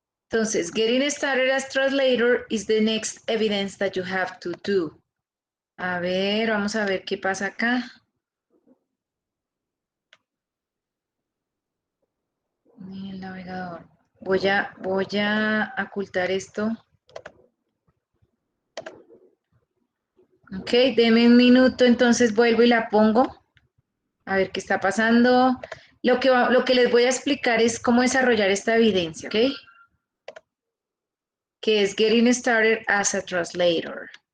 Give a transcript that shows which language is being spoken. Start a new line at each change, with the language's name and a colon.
English: Entonces, Getting Started as Translator is the next evidence that you have to do.
Spanish: A ver, vamos a ver qué pasa acá. El navegador. Voy a ocultar esto. Ok, deme un minuto, entonces vuelvo y la pongo. A ver qué está pasando. Lo que les voy a explicar es cómo desarrollar esta evidencia, ¿ok? Que es Getting Started as a Translator.